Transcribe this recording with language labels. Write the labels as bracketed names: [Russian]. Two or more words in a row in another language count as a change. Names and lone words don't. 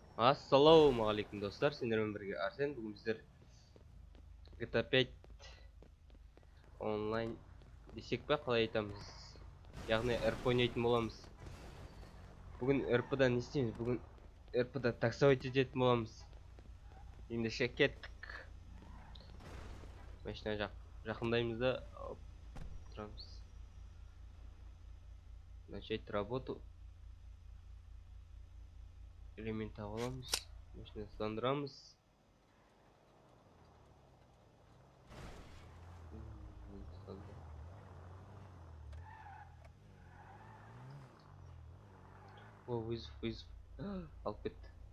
[Kazakh] Ассалаумағалейкум достар, сендермен бірге Арсен. Бүгін біздер GTA 5 онлайн десек па, қалай айтамыз, яғни РП ойнайтын боламыз. Бүгін РП-да не істейміз? Бүгін РП-да таксовать ететін боламыз. Ендеше кеттік. Машина жақындаймыз да тұрамыз. [Russian] Начать работу. [Kazakh] Элемент аламыз. Машинасыздандырамыз. О, вызов. Алып кетті.